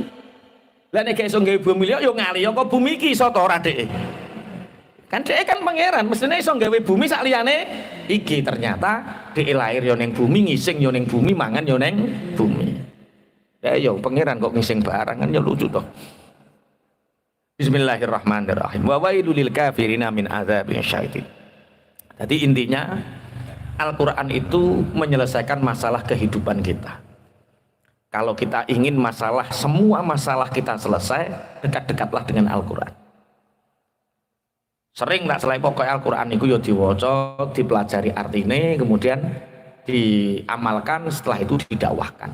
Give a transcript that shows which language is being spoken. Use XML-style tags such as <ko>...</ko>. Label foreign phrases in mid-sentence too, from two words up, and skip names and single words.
<jv>Lah nek iso gawe bumi liya yo ngaliya kok bumi iki iso ta ora dhek. Kan dhek kan pangeran, mestine iso gawe bumi sak liyane iki. Ternyata dhek lahir yo neng bumi, ngising yo neng bumi, mangan yo neng bumi. Ya yo pangeran kok ngising barang kan yo lucu toh.</jv> <ar>بسم الله الرحمن الرحيم. وويل للكافرين من عذاب شديد.</ar> <id>Jadi intinya Al-Quran itu menyelesaikan masalah kehidupan kita. Kalau kita ingin semua masalah kita selesai, dekat-dekatlah dengan Al-Quran. Sering tak selain pokoknya Al-Quran itu ya diwaca, dipelajari artinya, kemudian diamalkan, setelah itu didakwahkan.</id>